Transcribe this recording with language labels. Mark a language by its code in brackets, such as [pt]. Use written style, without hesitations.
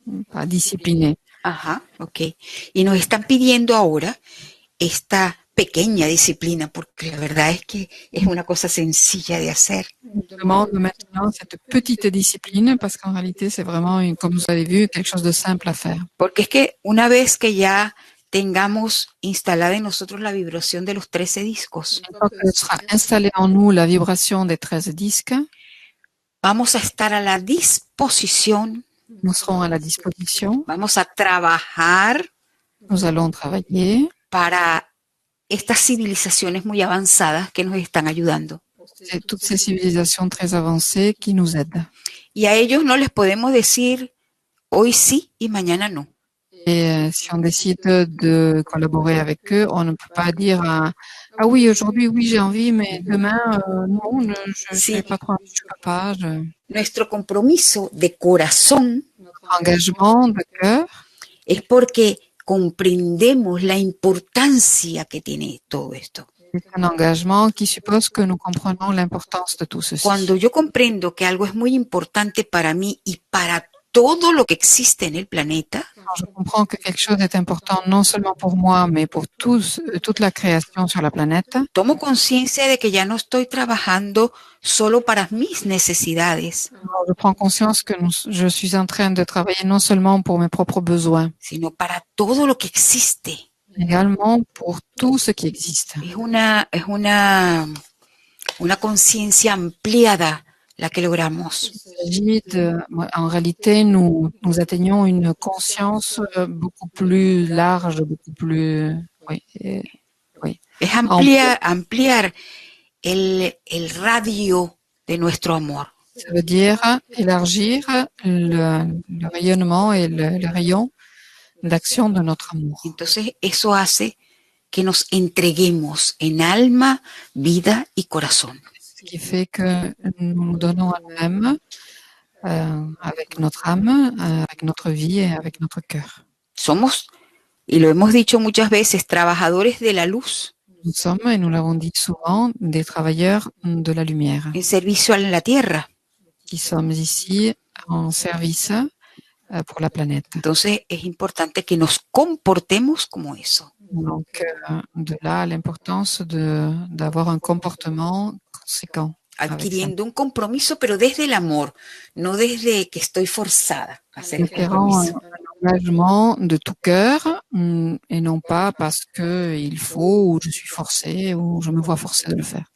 [fr] pas discipliné. [es] Ajá, ok. Y nos están pidiendo ahora esta pequeña disciplina, porque la verdad es que es una cosa sencilla de hacer. [fr] On demande maintenant cette petite discipline parce qu'en réalité, c'est vraiment, comme vous avez vu, quelque chose de simple à faire. [es] Porque es que una vez que ya tengamos instalada en nosotros la vibración de los 13 discos, [fr] Une fois que sera installée en nous la vibration des 13 disques, [es] vamos a estar a la disposición, [fr] nous serons à la disposition. [es] vamos a trabajar [fr] Nous allons travailler. [es] para estas civilizaciones muy avanzadas que nos están ayudando. [fr] C'est toutes ces civilisations très avancées qui nous aident. [es] Y a ellos no les podemos decir hoy sí y mañana no. [fr] Et si on décide de collaborer avec eux, on ne peut pas dire ah oui, aujourd'hui, oui, j'ai envie, mais demain, non, je n'ai pas trop envie, je peux pas. [es] Nuestro compromiso de corazón, [fr] Notre engagement de cœur, [es] es porque comprendemos la importancia que tiene todo esto. [fr] c'est un engagement qui suppose que nous comprenons l'importance de tout ceci. [es] Cuando yo comprendo que algo es muy importante para mí y para todo lo que existe en el planeta, [fr] Quand je comprends que quelque chose est important non seulement pour moi, mais pour toute la création sur la planète, [es] tomo conciencia de que ya no estoy trabajando solo para mis necesidades, [fr] alors je prends conscience que je suis en train de travailler non seulement pour mes propres besoins, [es] sino para todo lo que existe. [fr] mais également pour tout ce qui existe. [es] Es una conciencia ampliada la que logramos. [fr] En réalité, nous atteignons une conscience beaucoup plus large, beaucoup plus, oui. [es] Es ampliar el radio de nuestro amor. [fr] Ça veut dire élargir le rayonnement et le rayon d'action de notre amour. [es] Entonces, eso hace que nos entreguemos en alma, vida y corazón. [fr] Ce qui fait que nous nous donnons à nous-mêmes avec notre âme, avec notre vie et avec notre cœur. [es] Somos, y lo hemos dicho muchas veces, trabajadores de la luz. [fr] Nous sommes, et nous l'avons dit souvent, des travailleurs de la lumière. [es] En servicio a la tierra. [fr] Qui sommes ici en service pour la planète. [es] Entonces, es importante que nos comportemos como eso. [fr] Donc, de là l'importance d'avoir un comportement conséquent. [es] Adquiriendo un compromiso, pero desde el amor, no desde que estoy forzada a hacer el compromiso. [fr] Un engagement de tout cœur et non pas parce que il faut ou je suis forcée ou je me vois forcée de le faire.